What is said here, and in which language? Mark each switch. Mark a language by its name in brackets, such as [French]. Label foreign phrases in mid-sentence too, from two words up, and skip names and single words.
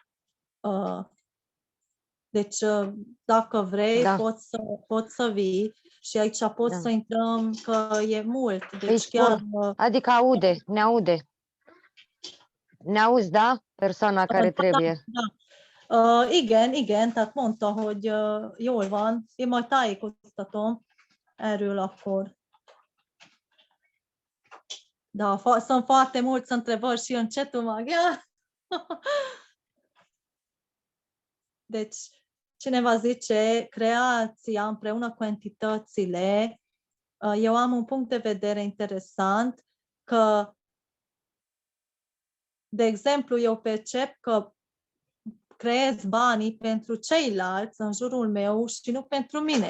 [Romanian] Deci, dacă vrei, da, poți să vii. și aici pot să intrăm că e mult. Deci Aici chiar... adică aude, ne aude. Ne auzi, da? Persoana care trebuie. Da. [Hungarian] Igen, tehát mondta, hogy jól van. Én majd tájékoztatom erről akkor. [Romanian] Da, sunt foarte mulți întrebări și în chat-ul maghiar. Deci, cineva zice, creația împreună cu entitățile, eu am un punct de vedere interesant că, de exemplu, eu percep că creez banii pentru ceilalți în jurul meu și nu pentru mine.